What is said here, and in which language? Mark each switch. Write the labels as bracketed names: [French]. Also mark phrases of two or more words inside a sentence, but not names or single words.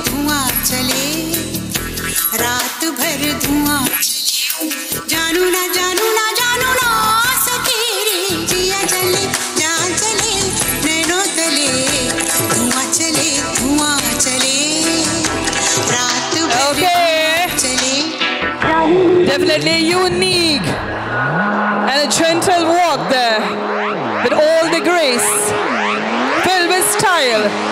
[Hindi] रात भर धुआं जानू ना सके रे जिया चले जा चले नैनु तले धुआं चले रात भर चले. [English] Definitely unique and a gentle walk there with all the grace filled with style.